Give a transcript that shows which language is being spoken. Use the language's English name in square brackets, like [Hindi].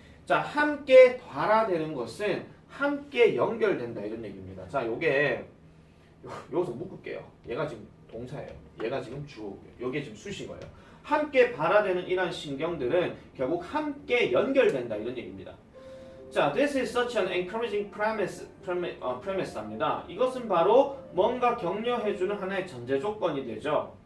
[Korean] 자, 함께 발화되는 것은 함께 연결된다 이런 얘기입니다. 자, 요게 여기서 묶을게요. 얘가 지금 동사예요. 얘가 지금 주어고요. 요게 지금 수식어예요. 함께 발화되는 이러한 신경들은 결국 함께 연결된다 이런 얘기입니다. [English] 자, this is such an encouraging premise입니다. [Korean] 이것은 바로 뭔가 격려해주는 하나의 전제 조건이 되죠.